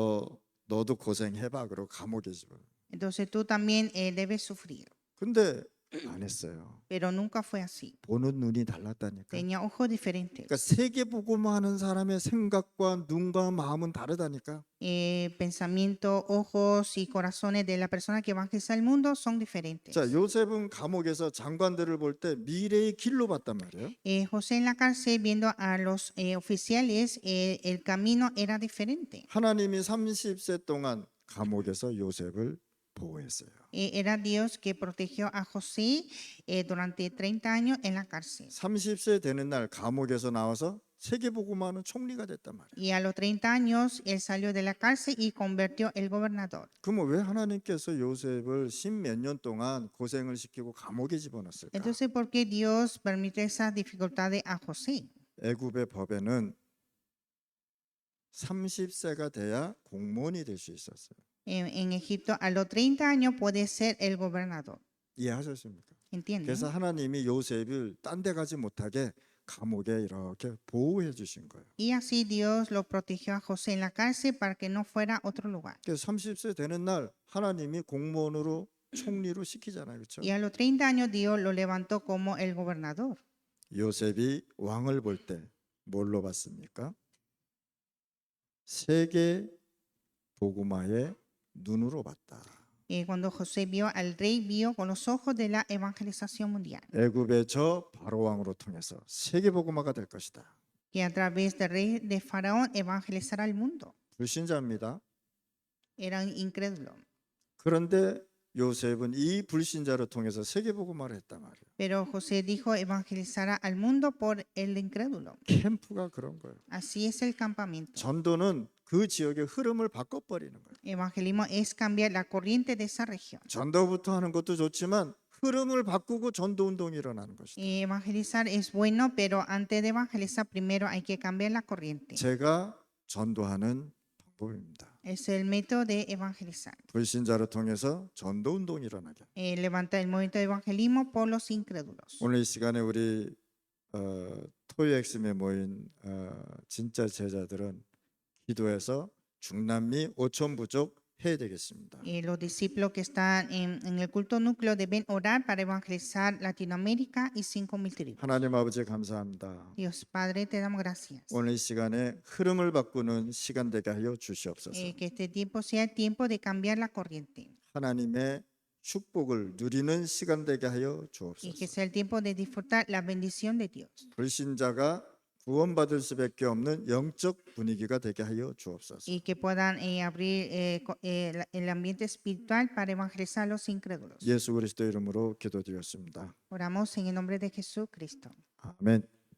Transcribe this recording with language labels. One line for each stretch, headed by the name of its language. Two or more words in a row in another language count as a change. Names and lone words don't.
Korean: 너도 고생해봐. 그러고 감옥에 집어넣어.
Spanish: Entonces tú también debes sufrir.
Korean: 근데 안 했어요.
Spanish: Pero nunca fue así.
Korean: 보는 눈이 달랐다니까.
Spanish: Tenía ojos diferentes.
Korean: 그러니까 세계 보고만 하는 사람의 생각과 눈과 마음은 다르다니까.
Spanish: Pensamiento, ojos y corazones de la persona que evangeliza el mundo son diferentes.
Korean: 자, 요셉은 감옥에서 장관들을 볼 때 미래의 길로 봤단 말이에요.
Spanish: José en la cárcel viendo a los oficiales, el camino era diferente.
Korean: 하나님이 30세 동안 감옥에서 요셉을 보호했어요.
Spanish: Era Dios que protegió a José durante 30 años en la cárcel.
Korean: 30세 되는 날 감옥에서 나와서 세계보고만은 총리가 됐단 말이에요.
Spanish: Y a los 30 años él salió de la cárcel y convirtió el gobernador.
Korean: 그러면 왜 하나님께서 요셉을 10몇 년 동안 고생을 시키고 감옥에 집어넣었을까?
Spanish: Entonces, ¿por qué Dios permite esas dificultades a José?
Korean: 애굽의 법에는 30세가 돼야 공무원이 될 수 있었어요.
Spanish: En Egipto, a los 30 años puede ser el gobernador.
Korean: 이해하셨습니까?
Spanish: ¿Entienden?
Korean: 그래서 하나님이 요셉을 딴 데 가지 못하게 감옥에 이렇게 보호해 주신 거예요.
Spanish: Y así Dios lo protegió a José en la cárcel para que no fuera a otro lugar.
Korean: 그래서 30세 되는 날 하나님이 공무원으로 총리로 시키잖아요. 그렇죠?
Spanish: Y a los 30 años Dios lo levantó como el gobernador.
Korean: 요셉이 왕을 볼 때 뭘로 봤습니까? 세계 복음화의 눈으로 봤다.
Spanish: Cuando José vio al rey, vio con los ojos de la evangelización mundial,
Korean: 애굽의 저 바로 왕으로 통해서 세계 복음화가 될 것이다.
Spanish: que a través del rey de Faraón evangelizará al mundo.
Korean: 불신자입니다.
Spanish: Eran incrédulos.
Korean: 그런데 요셉은 이 불신자를 통해서 세계 복음화를 했단 말이에요.
Spanish: Pero José dijo evangelizará al mundo por el incrédulo.
Korean: 캠프가 그런 거예요.
Spanish: Así es el campamento.
Korean: 전도는 그 지역의 흐름을 바꿔버리는 거예요.
Spanish: Evangelismo es cambiar la corriente de esa región.
Korean: 전도부터 하는 것도 좋지만 흐름을 바꾸고 전도 운동이 일어나는 것이다.
Spanish: Evangelizar es bueno, pero antes de evangelizar primero hay que cambiar la corriente.
Korean: 제가 전도하는 방법입니다.
Spanish: Es el método de evangelizar.
Korean: 불신자를 통해서 전도 운동이 일어나게.
Spanish: Levantar el movimiento de evangelismo por los incrédulos.
Korean: 오늘 이 시간에 우리 토요엑스에 모인 진짜 제자들은 기도해서 중남미 5천 부족 해야 되겠습니다.
Spanish: Los discípulos que están en el culto núcleo deben orar para evangelizar Latinoamérica y 5,000 tribus.
Korean: 하나님 아버지 감사합니다.
Spanish: Dios Padre, te damos gracias.
Korean: 오늘 이 시간에 흐름을 바꾸는 시간 되게 하여 주시옵소서.
Spanish: Que este tiempo sea el tiempo de cambiar la corriente
Korean: 하나님의 축복을 누리는 시간 되게 하여
Spanish: y que
Korean: 주옵소서.
Spanish: sea el tiempo de disfrutar la bendición de Dios.
Korean: 불신자가 구원받을 수밖에 없는 영적 분위기가 되게 하여 주옵소서.
Spanish: Y que puedan abrir el ambiente espiritual para evangelizar a los incrédulos.
Korean: 예수 그리스도 이름으로 기도드렸습니다.
Spanish: Oramos en el nombre de Jesucristo.
Korean: 아멘.